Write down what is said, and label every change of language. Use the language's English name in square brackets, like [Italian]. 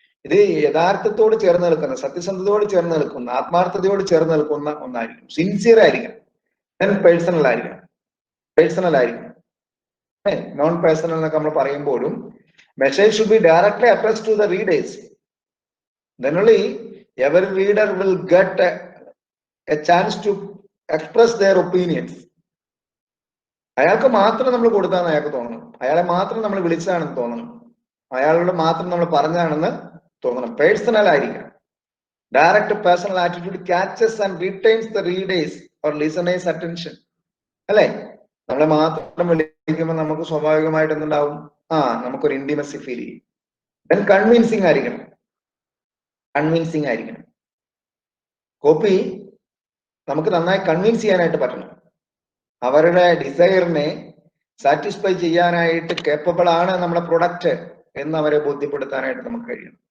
[Malayalam] ഇത് യഥാർത്ഥത്തോട് ചേർന്ന് നിൽക്കുന്ന, സത്യസന്ധതയോട് ചേർന്ന് നിൽക്കുന്ന, ആത്മാർത്ഥതയോട് ചേർന്ന് നിൽക്കുന്ന ഒന്നായിരിക്കും. സിൻസിയർ ആയിരിക്കണം. [English] Then personal ആയിരിക്കണം. Personal ആയിരിക്കണം. Non personal [Malayalam] എന്നൊക്കെ നമ്മൾ പറയുമ്പോഴും [English] Message should be directly addressed to the readers. Then only every reader will get a chance to express their opinions. [Malayalam] അയാൾക്ക് മാത്രം നമ്മൾ കൊടുത്താന്ന് അയാൾക്ക് തോന്നണം. അയാളെ മാത്രം നമ്മൾ വിളിച്ചതാണെന്ന് തോന്നണം. അയാളോട് മാത്രം നമ്മൾ പറഞ്ഞതാണെന്ന് തോന്നണം. പേഴ്സണൽ ആയിരിക്കണം. [English] Direct personal attitude catches and retains the readers or listeners attention, അല്ലെ? [Malayalam] നമ്മളെ മാത്രം വിളിക്കുമ്പോൾ നമുക്ക് സ്വാഭാവികമായിട്ട് എന്തുണ്ടാവും? നമുക്കൊരു ഇന്റിമസി ഫീൽ ചെയ്യും. ദെൻ കൺവിൻസിങ് ആയിരിക്കണം. കൺവിൻസിങ് ആയിരിക്കണം. കോപ്പി നമുക്ക് നന്നായി കൺവിൻസ് ചെയ്യാനായിട്ട് പറ്റണം. അവരുടെ ഡിസയറിനെ സാറ്റിസ്ഫൈ ചെയ്യാനായിട്ട് കേപ്പബിൾ ആണ് നമ്മുടെ പ്രൊഡക്റ്റ് എന്ന് അവരെ ബോധ്യപ്പെടുത്താനായിട്ട് നമുക്ക് കഴിയണം.